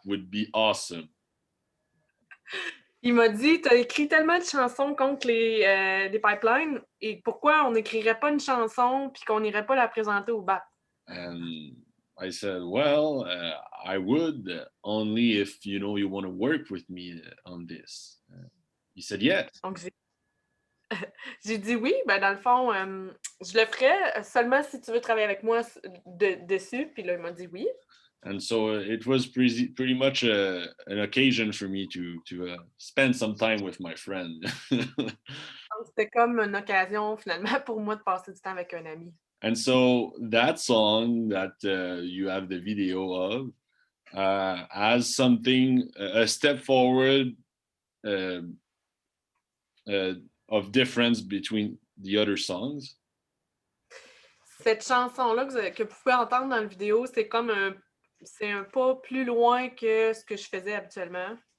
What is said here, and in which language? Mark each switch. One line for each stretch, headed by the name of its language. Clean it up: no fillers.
English: Would be awesome.
French: Il m'a dit, tu as écrit tellement de chansons contre les pipelines, et pourquoi on n'écrirait pas une chanson puis qu'on n'irait pas la présenter au BAP?
English: And I said, well, I would, only if, you know, you want to work with me on this. He said, yes.
French: Donc, j'ai dit oui, ben dans le fond, je le ferais seulement si tu veux travailler avec moi dessus. Puis là, il m'a dit oui.
English: And so it was pretty much an occasion for me to spend some time with my friend.
French: Donc, c'était comme une occasion finalement pour moi de passer du temps avec un ami.
English: And so that song that you have the video of has something, a step forward of difference between the other songs.
French: Cette chanson-là que vous pouvez entendre dans la vidéo, c'est comme c'est un pas plus loin que ce que je faisais habituellement.